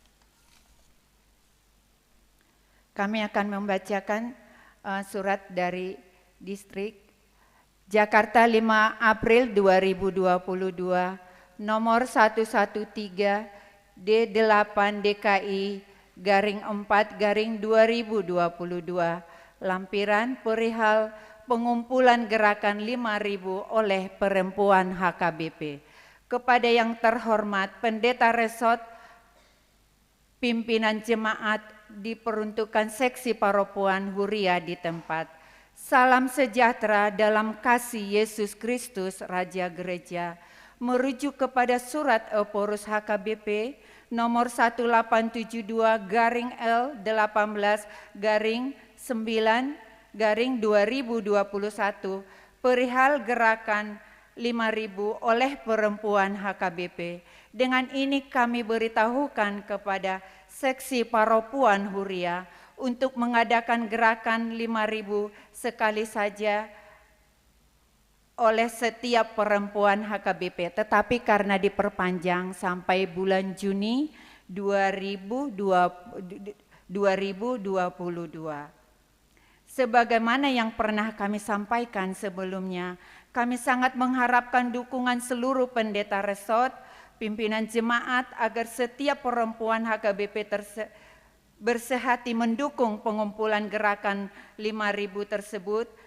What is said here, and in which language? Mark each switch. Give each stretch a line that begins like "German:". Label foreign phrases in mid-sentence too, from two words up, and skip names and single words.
Indonesian: Kami akan membacakan surat dari distrik Jakarta 5 April 2022 nomor 113 D8 DKI _4 _2022 lampiran perihal pengumpulan gerakan 5.000 oleh perempuan HKBP. Kepada yang terhormat Pendeta Resort, pimpinan jemaat diperuntukkan seksi
Batak Toba: paropuan Huria
Indonesian: di tempat. Salam sejahtera dalam kasih Yesus Kristus Raja Gereja. Merujuk kepada surat Eporus HKBP nomor 1872-9-9/2021 perihal gerakan 5.000 oleh perempuan HKBP. Dengan ini kami beritahukan kepada seksi
Batak Toba: paropuan Huria
Indonesian: untuk mengadakan gerakan 5.000 sekali saja oleh setiap perempuan HKBP, tetapi karena diperpanjang sampai bulan Juni 2022. Sebagaimana yang pernah kami sampaikan sebelumnya, kami sangat mengharapkan dukungan seluruh pendeta resort, pimpinan jemaat agar setiap perempuan HKBP bersehati mendukung pengumpulan gerakan 5.000 tersebut.